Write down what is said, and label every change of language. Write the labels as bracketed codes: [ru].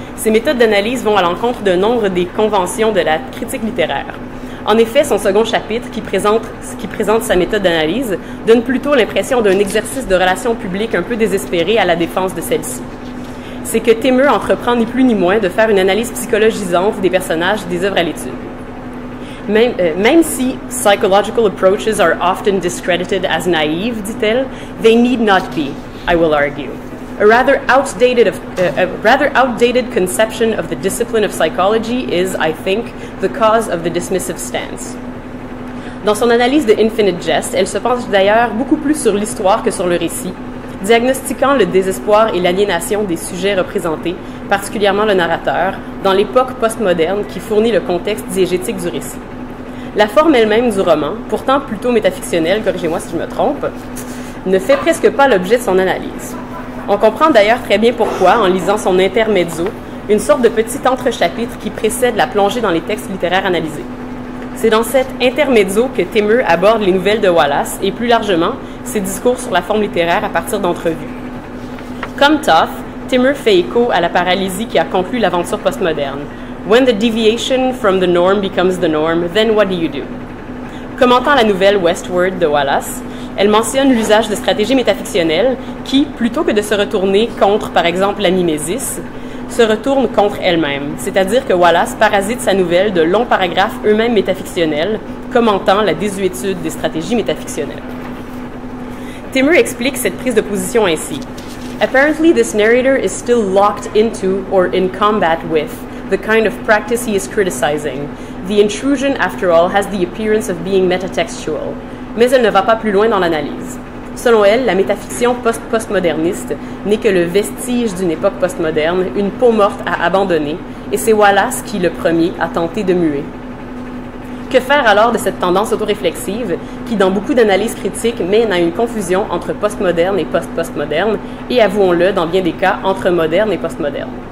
[fr] Ses méthodes d'analyse vont à l'encontre d'un nombre des conventions de la critique littéraire. En effet, son second chapitre, qui présente sa méthode d'analyse, donne plutôt l'impression d'un exercice de relations publiques un peu désespéré à la défense de celle-ci. C'est que Timur entreprend ni plus ni moins de faire une analyse psychologisante des personnages des œuvres à l'étude. Même si [en] psychological approaches are often discredited as naive, [fr] dit-elle, [en] they need not be, I will argue. A rather outdated conception of the discipline of psychology is, I think, the cause of the dismissive stance. [fr] Dans son analyse de Infinite Jest, elle se penche d'ailleurs beaucoup plus sur l'histoire que sur le récit, diagnostiquant le désespoir et l'aliénation des sujets représentés, particulièrement le narrateur, dans l'époque postmoderne qui fournit le contexte diégétique du récit. La forme elle-même du roman, pourtant plutôt métafictionnelle, corrigez-moi si je me trompe, ne fait presque pas l'objet de son analyse. On comprend d'ailleurs très bien pourquoi, en lisant son intermezzo, une sorte de petit entrechapitre qui précède la plongée dans les textes littéraires analysés. C'est dans cet intermezzo que Timur aborde les nouvelles de Wallace et plus largement ses discours sur la forme littéraire à partir d'entrevues. Comme Toth, Timur fait écho à la paralysie qui a conclu l'aventure postmoderne. [en] When the deviation from the norm becomes the norm, then what do you do? [fr] Commentant la nouvelle Westward de Wallace, elle mentionne l'usage de stratégies métafictionnelles qui, plutôt que de se retourner contre, par exemple, la mimésis, se retournent contre elle-même. C'est-à-dire que Wallace parasite sa nouvelle de longs paragraphes eux-mêmes métafictionnels, commentant la désuétude des stratégies métafictionnelles. Timur explique cette prise de position ainsi. [en] Apparently, this narrator is still locked into or in combat with the kind of practice he is criticizing. The intrusion, after all, has the appearance of being metatextual. [fr] Mais elle ne va pas plus loin dans l'analyse. Selon elle, la métafiction postmoderniste n'est que le vestige d'une époque postmoderne, une peau morte à abandonner, et c'est Wallace qui, le premier, a tenté de muer. Que faire alors de cette tendance autoréflexive qui, dans beaucoup d'analyses critiques, mène à une confusion entre postmoderne et post-postmoderne, et avouons-le, dans bien des cas, entre moderne et postmoderne?